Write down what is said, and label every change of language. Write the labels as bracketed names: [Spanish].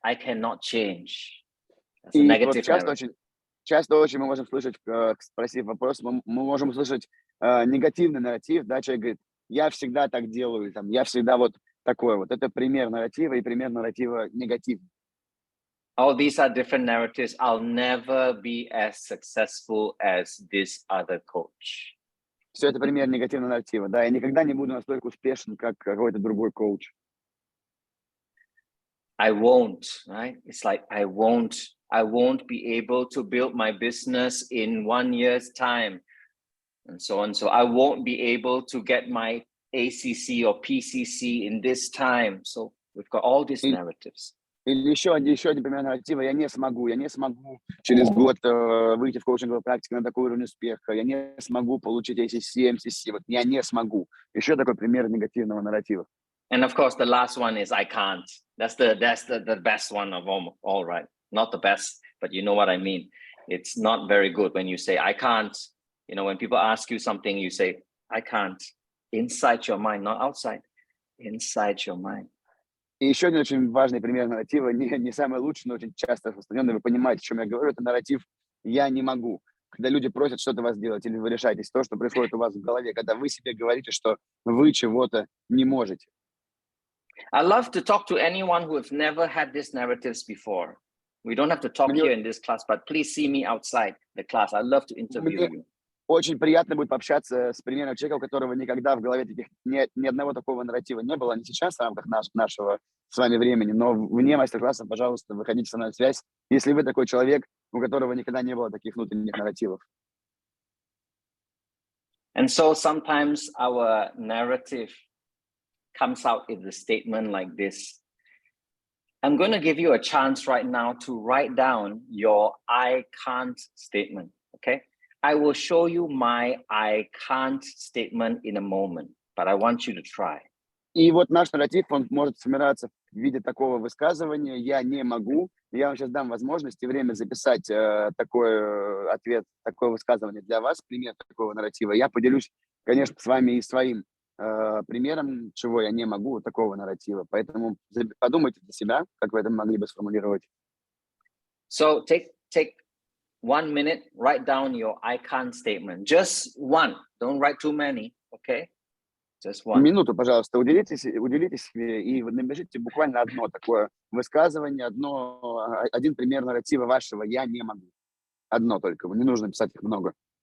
[English] I cannot change. That's a negative narrative. [Russian] Часто очень мы можем слышать, спросив вопрос, мы можем услышать негативный нарратив, да, человек говорит, я всегда так делаю, там, я всегда вот такой вот. Это пример нарратива и пример нарратива негативный. [English] All these are different narratives. I'll never be as successful as this other coach. [Russian] Все это пример негативного нарратива. Да, я никогда не буду настолько успешен, как какой-то другой коуч. [English] I won't, right? It's like I won't be able to build my business in 1 year's time, and so on. So I won't be able to get my ACC or PCC in this time. So we've got all these narratives. [Russian] Или еще один пример нарратива. Я не смогу через год выйти в коучинговую практику на такой уровень успеха. Я не смогу получить ACC, MCC. Вот я не смогу. Еще такой пример негативного нарратива. [English] And of course, the last one is I can't. That's the best one of all, right? Not the best, but you know what I mean. It's not very good when you say I can't. You know, when people ask you something, you say I can't. Inside your mind, not outside. Inside your mind. [Russian] И еще один очень важный пример нарратива, не самый лучший, но очень часто распространенный. Вы понимаете, о чем я говорю. Это нарратив «я не могу». Когда люди просят что-то вас делать, или вы решаетесь то, что происходит у вас в голове, когда вы себе говорите, что вы чего-то не можете. [English] I love to talk to anyone who have never had these narratives before. We don't have to talk here in this class, but please see me outside the class. I love to interview you. [Russian] Очень приятно будет пообщаться с примером человека, у которого никогда в голове таких ни одного такого нарратива не было, не сейчас в рамках нашего с вами времени, но вне мастер-класса, пожалуйста, выходите со мной на связь, если вы такой человек, у которого никогда не было таких внутренних нарративов. [English] And so sometimes our narrative comes out in the statement like this. I'm going to give you a chance right now to write down your I can't statement, okay? I will show you my I can't statement in a moment, but I want you to try. [Russian] И вот наш нарратив, он может сформироваться в виде такого высказывания «я не могу». Я вам сейчас дам возможность и время записать такой ответ, такое высказывание для вас, пример такого нарратива. Я поделюсь, конечно, с вами и своим примером, чего я не могу, такого нарратива. Поэтому подумайте для себя, как вы это могли бы сформулировать. [English] So take 1 minute, write down your I can't statement. Just one. Don't write too many, okay? Just one. [Russian] Минуту, пожалуйста, уделите себе и напишите буквально одно такое высказывание, один пример нарратива вашего «я не могу». Одно только, не нужно писать их много.